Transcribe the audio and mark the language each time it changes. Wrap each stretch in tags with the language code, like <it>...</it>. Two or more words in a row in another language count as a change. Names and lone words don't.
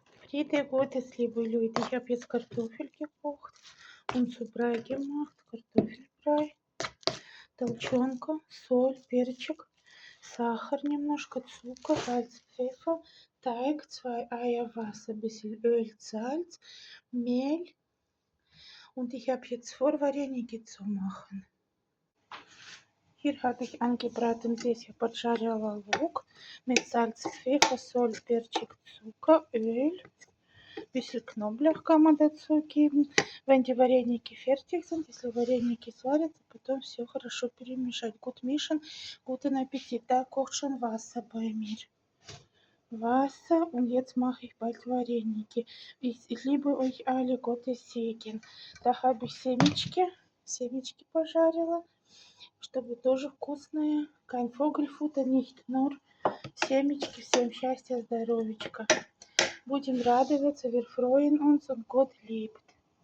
<de>Heute Gottes, liebe Leute, ich habe jetzt Kartoffel gekocht und zu Brei gemacht. Kartoffelbrei,</de> <ru>толченка, соль, перчик, Сахар немножко,</ru> <de>Zucker, Salz, Pfeffer, Teig, 2 Eier, Wasser, bisschen Öl, Salz, Mehl. Und ich habe jetzt vor, вареники zu machen. Hier habe ich angebraten,</de> <ru>здесь я поджарила лук</ru> <de>mit Salz, Pfeffer,</de> <ru>соль, перчик,</ru> <de>Zucker, Öl. Bisschen Knoblauch kann man dazu geben, wenn die вареники fertig sind.</de> <ru>Если вареники сварятся, потом все хорошо перемешать.</ru> <de>Gut mischen, guten Appetit. Da kocht schon Wasser bei mir. Wasser und jetzt mache ich bald вареники. Ich liebe euch alle, Gottes Segen. Da habe ich</de> <ru>семечки пожарила, чтобы тоже вкусное.</ru> <de>Kein Vogelfutter, nicht nur семечки.</de> <ru>Всем счастья, здоровечка. Будем радоваться,</ru> <de>wir freuen uns und Gott liebt.</de>